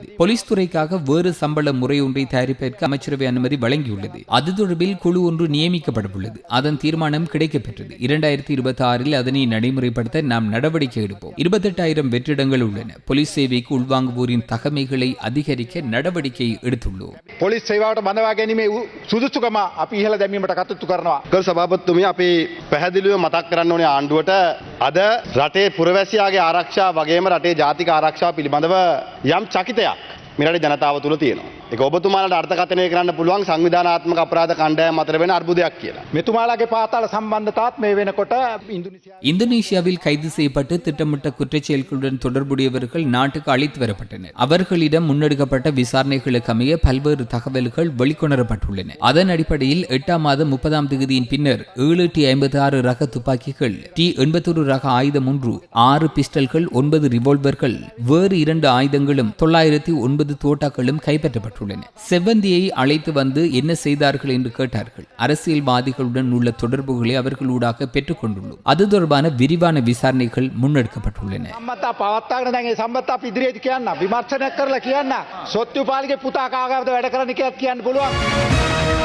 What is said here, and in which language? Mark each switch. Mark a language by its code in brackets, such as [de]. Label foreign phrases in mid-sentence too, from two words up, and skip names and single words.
[ta] போலீஸ் துறைக்காக வேறு சம்பள முறை ஒன்றை தயாரிப்பதற்கு அமைச்சரவை அனுமதி வழங்கியுள்ளது. அது தொடர்பில் குழு ஒன்று நியமிக்கப்படவுள்ளது. அதன் தீர்மானம் கிடைக்கப்பெற்றது. 2026இல் அதனை நடைமுறைப்படுத்த நாம் நடவடிக்கை எடுப்போம். 28,000 வெற்றிடங்கள் உள்ளன. போலீஸ் சேவைக்கு உள்வாங்குவோரின் தகமைகளை அதிகரிக்க நடவடிக்கை எடுத்துள்ளோம். [si] පොලිස් සේවාවට බඳවා ගැනීමේ සුදුසුකම අපි ඉහළ දැමීමට කටයුතු කරනවා. ගරු සභාපතිතුමිය අපි පැහැදිලිව මතක් කරන්න ඕනේ ආණ්ඩුවට අද රටේ පුරවැසියාගේ ආරක්ෂාව වගේම රටේ ජාතික ආරක්ෂාව පිළිබඳව යම් චකිතයක් මේ රටේ ජනතාව තුළ තියෙනවා. ඒක ඔබතුමාලට අර්ථකථනය කරන්න පුළුවන් සංවිධානාත්මක අපරාධ කණ්ඩායම් අතර වෙන අර්බුදයක් කියලා. මෙතුමාලාගේ පාතාල සම්බන්ධතාවත් මේ වෙනකොට [ta] இந்தோனேஷியாவில் கைது செய்யப்பட்டு திட்டமிட்ட குற்றச்செயல்களுடன் தொடர்புடையவர்கள் நாட்டுக்கு அழைத்து வரப்பட்டனர். அவர்களிடம் முன்னெடுக்கப்பட்ட விசாரணைகளுக்கு அமைய பல்வேறு தகவல்கள் வெளிக்கொணரப்பட்டுள்ளன. அதன் அடிப்படையில் 8ஆம் மாதம் 30ஆம் தேதியின் பின்னர் 756 ரக துப்பாக்கிகள், T81 ரக ஆயுதம் 1, 6 பிஸ்டல்கள், 9 ரிவால்வர்கள், வேறு 2 ஆயுதங்களும் 909 தோட்டாக்களும் கைப்பற்றப்பட்டுள்ளன. செவ்வந்தியை அழைத்து வந்து என்ன செய்தார்கள் என்று கேட்டார்கள். அரசியல்வாதிகளுடன் உள்ள தொடர்புகளை அவர்களூடாக பெற்றுக் கொண்டுள்ளோம். அது தொடர்பான விரிவான விசாரணைகள் முன்னெடுக்கப்பட்டுள்ளன. [si] සම්මතා පවත්වාගෙන දැන් ඒ සම්මත අපි ඉදිරියට කියන්න විමර්ශනයක් කරලා කියන්න සොත්තුපාලිගේ පුතා කාගාවද වැඩ කරන්න කියලා කියන්න පුළුවන්.